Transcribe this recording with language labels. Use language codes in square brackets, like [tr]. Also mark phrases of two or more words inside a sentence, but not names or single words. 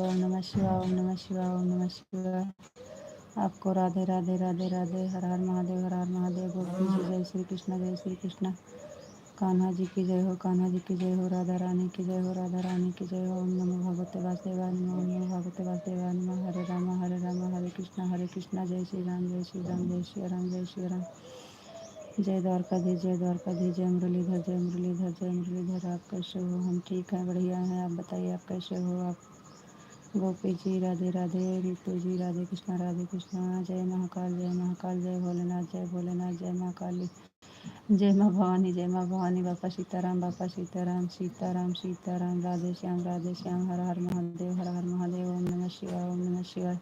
[sa] ओम नमः शिवाय, ओम नमः शिवाय, ओम नमः शिवाय। [hi] आपको राधे राधे राधे राधे। हर हर महादेव, हर हर महादेव। गोपी जी जय श्री कृष्ण, जय श्री कृष्ण। कान्हा जी की जय हो, कान्हा जी की जय हो। राधा रानी की जय हो, राधा रानी की जय हो। [sa] ओम नमो भगवते वासुदेवाय नमः, ओम नमो भगवते वासुदेवाय नमः। [hi] हरे राम, हरे कृष्णा, जय श्री राम, जय श्री राम, जय श्री राम, जय श्री राम। जय द्वारकाधीश, जय द्वारकाधीश। जय मुरलीधर, जय मुरलीधर, जय मुरलीधर। आप कैसे हो? हम ठीक हैं, बढ़िया हैं। आप बताइए, आप कैसे हो? आप गोपी जी राधे राधे। ऋतु जी राधे कृष्णा, राधे कृष्णा। जय महाकाल, जय महाकाल, जय भोलेनाथ, जय भोलेनाथ, जय माँ काली, जय माँ भवानी, जय माँ भवानी। बापा सीताराम, बापा सीताराम, सीताराम सीताराम। राधे श्याम, राधे श्याम। हर हर महादेव, हर हर महादेव। [sa] ओम नमः शिवाय, ओम नमः शिवाय।